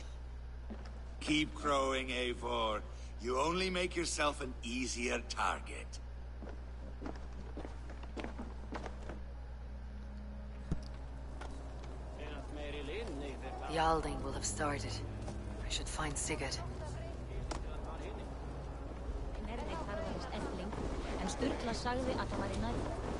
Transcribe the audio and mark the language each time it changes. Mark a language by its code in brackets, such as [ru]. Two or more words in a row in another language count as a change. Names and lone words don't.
[en] Keep crowing, Eivor. You only make yourself an easier target. The Alding will have started. I should find Sigurd. [is] En Sturla sagði að það væri nærri.